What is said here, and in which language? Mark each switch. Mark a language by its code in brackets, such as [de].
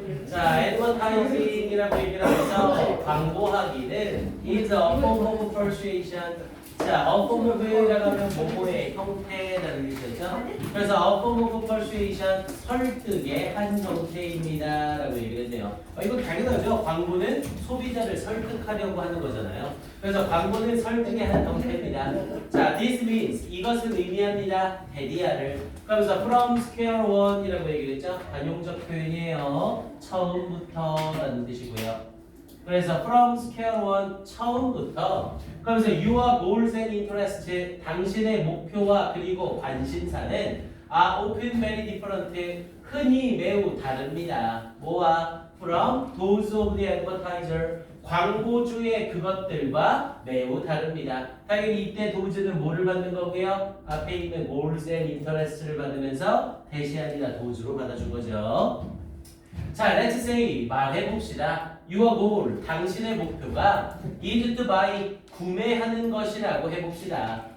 [ko] 자, advertising이라고 얘기를 하면서 광고하기는 [en] is a form of persuasion. [ko] 자, a form of이라고 하면 뭐뭐의 형태라는 뜻이죠. 그래서 [en] a form of persuasion, [ko] 설득의 한 형태입니다. 라고 얘기를 했네요. 이거 당연하죠. 광고는 소비자를 설득하려고 하는 거잖아요. 그래서 광고는 설득의 한 형태입니다. 자, [en] this means, [ko] 이것은 의미합니다. 대디아를. 그러면서 [en] from square one [ko] 이라고 얘기를 했죠. 관용적 표현이에요. 처음부터 라는 뜻이고요. 그래서 [en] from square one, [ko] 처음부터. 그러면서 [en] your goals and interests, [ko] 당신의 목표와 그리고 관심사는 [en] are often very different, [ko] 흔히 매우 다릅니다. 뭐와? [en] from those of the advertiser, [ko] 광고주의 그것들과 매우 다릅니다. 당연히 이때 does는 뭐를 받는 거고요? 앞에 있는 goals and interest를 받으면서 대시합니다. does로 받아준 거죠. 자, [en] let's say, [ko] 말해봅시다. [en] Your goal, [ko] 당신의 목표가 [en] is to buy, [ko] 구매하는 것이라고 해봅시다.